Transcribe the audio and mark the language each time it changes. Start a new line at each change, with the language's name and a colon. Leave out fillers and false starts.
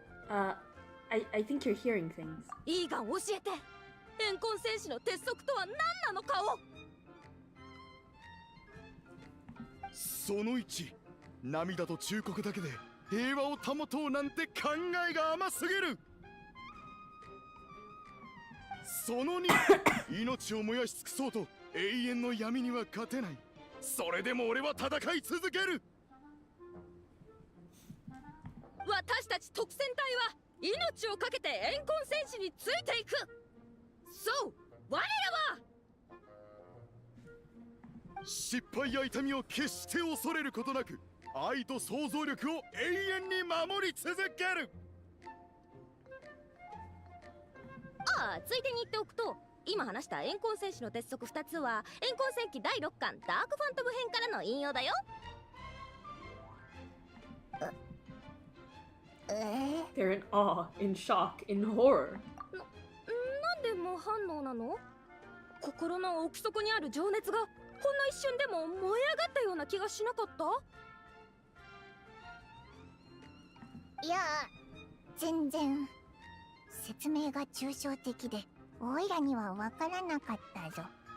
English: I think you're hearing things.
Japanese: いいが教えて、怨恨戦士の鉄則とは何なのかを。その1、涙と忠告だけで平和を保とうなんて考えが甘すぎる。その2、命を燃やし尽くそうと永遠の闇には勝てない。それでも俺は戦い続ける。私たち特戦隊は命をかけて怨恨戦士についていく。そう、我らは失敗や痛みを決して恐れることなく、愛と想像力を永遠に守り続ける。ああ、ついでに言っておくと、今話した怨恨戦士の鉄則2つは怨恨戦記第6巻ダークファントム編からの引用だよ。
English: They're in awe, in shock, in horror.
Japanese: なんで無反応なの？心の奥底にある情熱がほんの一瞬でも燃え上がったような気がしなかった？いや、全然説明が抽象的でおいらにはわからなかったぞ。